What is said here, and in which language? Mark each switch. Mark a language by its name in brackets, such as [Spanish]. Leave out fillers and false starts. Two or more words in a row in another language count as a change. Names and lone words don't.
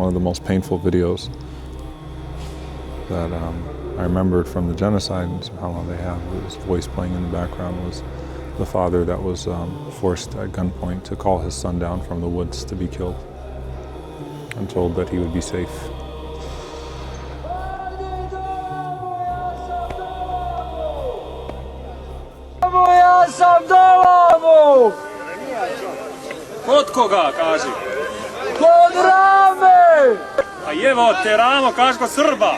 [English] One of the most painful videos that I remembered from the genocide, and subhanAllah, they have his voice playing in the background, was the father that was forced at gunpoint to call his son down from the woods to be killed and told that he would be safe. [Bosnian] Kod koga, kaži? Kod Rame! A jevo te Ramo, kaži kod Srba.